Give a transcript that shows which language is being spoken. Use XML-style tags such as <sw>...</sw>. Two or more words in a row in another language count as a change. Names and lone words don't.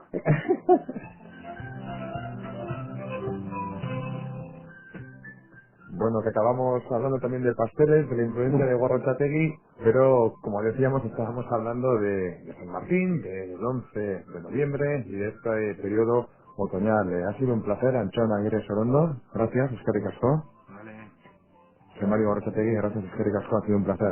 <es>Bueno, que acabamos hablando también de pasteles, de la influencia de Gorrotxategi, pero como decíamos, estábamos hablando de San Martín, del 11 de noviembre y de este periodo otoñal. Ha sido un placer, Antxon Aguirre Sorondo. Gracias,</es> <eu>eskerrik asko.</eu> <es>Vale. José Mario Gorrotxategi, gracias,</es> <eu>eskerrik asko.</eu> <es>Ha sido un placer.</es>